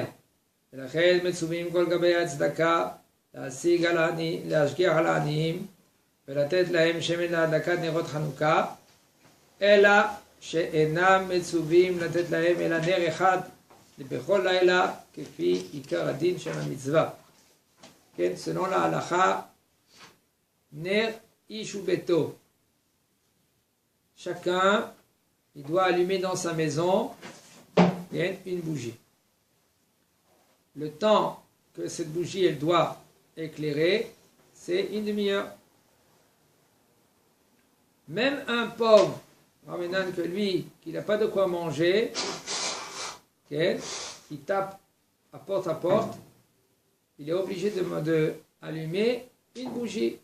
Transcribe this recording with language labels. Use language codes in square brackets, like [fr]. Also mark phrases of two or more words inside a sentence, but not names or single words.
[he] ולכן מצווים כל גבי הצדקה להשגיח על העניים ולתת להם שמן להדלקת נרות חנוכה, אלא שאינם מצווים לתת להם אלא נר אחד בכל לילה כפי עיקר הדין של המצווה. כן, selon להלכה, נר איש וביתו. [fr] Chacun, il doit allumer dans sa maison une bougie. Le temps que cette bougie elle doit éclairer, c'est une demi-heure. Même un pauvre, maintenant que lui, qui n'a pas de quoi manger, qui tape à porte, il est obligé de allumer une bougie.